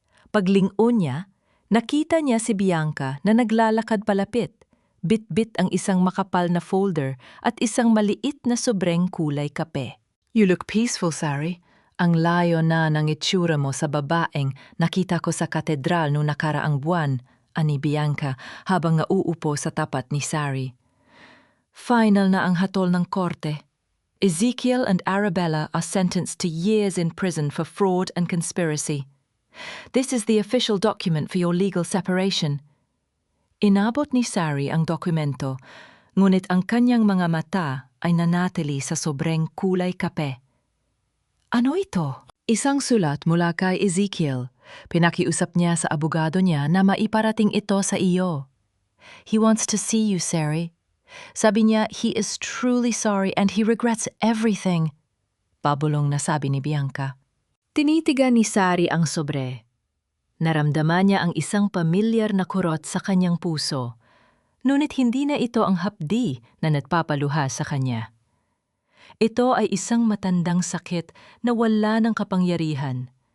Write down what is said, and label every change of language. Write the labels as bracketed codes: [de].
[tl] Paglingon niya, nakita niya si Bianca na naglalakad palapit, bit-bit ang isang makapal na folder at isang maliit na sobreng kulay kape. [en] "You look peaceful, Sari. [tl] Ang layo na ng itsura mo sa babaeng nakita ko sa katedral noong nakaraang buwan," ani Bianca habang nauupo sa tapat ni Sari. Final na ang hatol ng korte. [en] Ezekiel and Arabella are sentenced to years in prison for fraud and conspiracy. This is the official document for your legal separation. [tl] Inabot ni Sari ang dokumento, ngunit ang kanyang mga mata ay nanatili sa sobreng kulay kape. "Ano ito?" Isang sulat mula kay Ezekiel. Pinakiusap niya sa abogado niya na maiparating ito sa iyo. [en] "He wants to see you, Sari. [tl] Sabi niya, [en] he is truly sorry and he regrets everything," [tl] pabulong na sabi ni Bianca. Tinitigan ni Sari ang sobre. Naramdaman niya ang isang pamilyar na kurot sa kanyang puso, ngunit hindi na ito ang hapdi na nagpapaluha sa kanya. Ito ay isang matandang sakit na wala ng kapangyarihan.